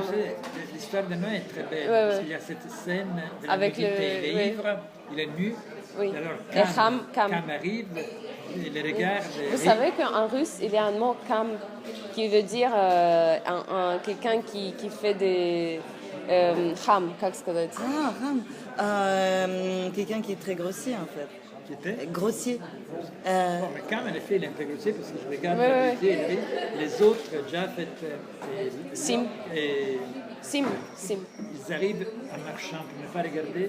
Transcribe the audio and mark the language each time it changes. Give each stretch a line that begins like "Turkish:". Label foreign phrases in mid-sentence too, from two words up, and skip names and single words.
French: L'histoire de Noé est très belle, Ouais, parce qu'il y a cette scène de la Avec nudité. Il est ivre, il est nu, Oui. et alors Et Cam. Cam arrive, il les regarde. Vous savez qu'en russe, il y a un mot Cam qui veut dire quelqu'un qui fait des...
Russian: Ham, как сказать?
French: Ah, Ram. Quelqu'un qui est très grossier en fait. Qui était Grossier. Bon, mais Cam, en effet, il est un peu grossier parce que je regarde Ouais, la ouais. nudité, les autres, Japhet Sim. et Sim. ils arrivent en marchant pour ne pas regarder,